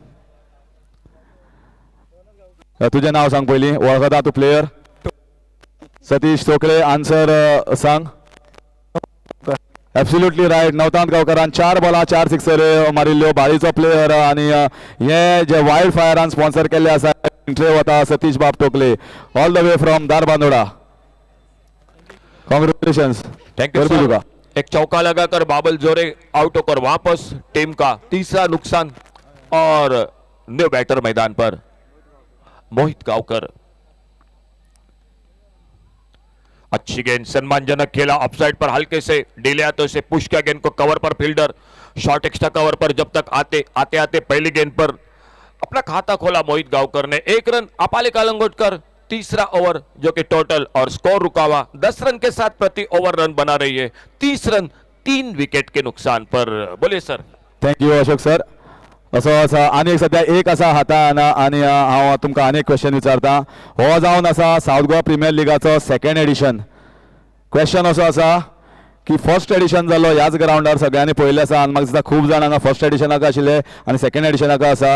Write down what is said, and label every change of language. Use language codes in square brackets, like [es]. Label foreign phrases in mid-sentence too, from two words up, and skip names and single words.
[kok] तुजें नांव सांग पयलीं, वळखता तूं प्लेयर? सतीश तोकले, आन्सर सांग। [en] absolutely right, [kok] नवतांत गांवकारान 4 बॉलां 4 सिक्सर मारिल्ल्यो, बाळीचो प्लेयर आनी हे जे वायल्ड फायरान स्पॉन्सर केल्ले आसा एंट्री वता सतीश बाब टोकले, [en] all the way from [kok] दारबांदोडा। कांग्रेचुलेशंस, [en] thank you sir. [hi] एक चौका लगाकर बाबल जोरे आउट होकर वापस, टीम का तीसरा नुकसान और [en] new batter [hi] मैदान पर मोहित गांवकर। अच्छी गेंद, सम्मानजनक खेला, ऑफसाइड पर हल्के से डिले आते से पुश किया गेंद को कवर पर फील्डर, [en] short extra cover [hi] पर जब तक आते पहली गेंद पर अपना खाता खोला मोहित गांवकर ने। 1 रन अपाली कलंगुटकर तीसरा ओवर जो कि टोटल और स्कोर रुका हुआ 10 रन के साथ प्रति ओवर रन बना रही है। 30 रन 3 विकेट के नुकसान पर। बोलिए सर। [en] thank you Ashok sir. [kok] असो आसा आनी एक सद्या एक आसा हातान आनी हांव तुमकां आनी एक क्वेश्चन विचारता. हो जावन आसा साऊथ गोवा प्रिमियर लिगाचो [en] second edition. [kok] क्वेश्चन असो आसा की [en] first edition [kok] जालो ह्याच ग्राउंडार सगळ्यांनी पळयल्लें आसा आनी म्हाका दिसता खूब जाण हांगा फर्स्ट एडिशनाक आशिल्ले आनी सेकंड एडिशनाक आसा.